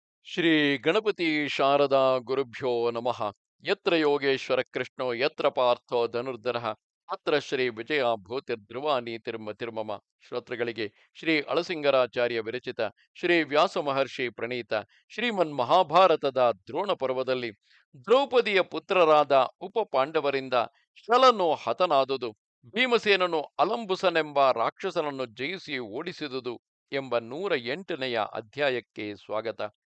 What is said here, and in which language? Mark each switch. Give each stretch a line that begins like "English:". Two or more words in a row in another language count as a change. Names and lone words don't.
Sanskrit: ಶ್ರೀ ಗಣಪತಿ ಶಾರದಾ ಗುರುಭ್ಯೋ ನಮಃ. ಯತ್ರ ಯೋಗೇಶ್ವರ ಕೃಷ್ಣೋ ಯತ್ರ ಪಾರ್ಥೋ ಧನುರ್ಧರಃ ಅತ್ರ ಶ್ರೀ ವಿಜಯ ಭೂತಿರ್ಧ್ರುವ ನೀತಿರ್ಮತಿರ್ಮಮ.
Kannada: ಶ್ರೋತೃಗಳಿಗೆ ಶ್ರೀ ಅಳಸಿಂಗರಾಚಾರ್ಯ ವಿರಚಿತ ಶ್ರೀ ವ್ಯಾಸ ಮಹರ್ಷಿ ಪ್ರಣೀತ ಶ್ರೀಮನ್ ಮಹಾಭಾರತದ ದ್ರೋಣ ಪರ್ವದಲ್ಲಿ ದ್ರೌಪದಿಯ ಪುತ್ರರಾದ ಉಪ ಪಾಂಡವರಿಂದ ಶಲನು ಹತನಾದುದು, ಭೀಮಸೇನನು ಅಲಂಬುಸನೆಂಬ ರಾಕ್ಷಸನನ್ನು ಜಯಿಸಿ ಓಡಿಸಿದುದು ಎಂಬ 108ನೆಯ ಅಧ್ಯಾಯಕ್ಕೆ ಸ್ವಾಗತ.